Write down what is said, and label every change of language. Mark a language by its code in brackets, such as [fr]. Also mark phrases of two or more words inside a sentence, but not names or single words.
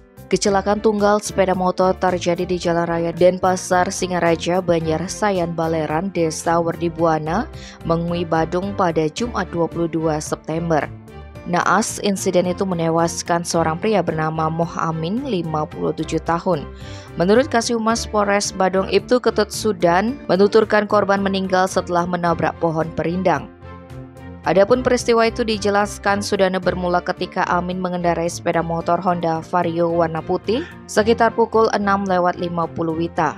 [id] Kecelakaan tunggal sepeda motor terjadi di Jalan Raya Denpasar, Singaraja, Banjarsayan, Baleran, Desa Werdibuana, Mengui, Badung pada Jumat 22 September. Naas, insiden itu menewaskan seorang pria bernama Moh Amin, 57 tahun. Menurut Kasihumas Polres Badung, Ibtu Ketut Sudan, menuturkan korban meninggal setelah menabrak pohon perindang. Adapun peristiwa itu dijelaskan Sudana bermula ketika Amin mengendarai sepeda motor Honda Vario warna putih sekitar pukul 6:50 WITA.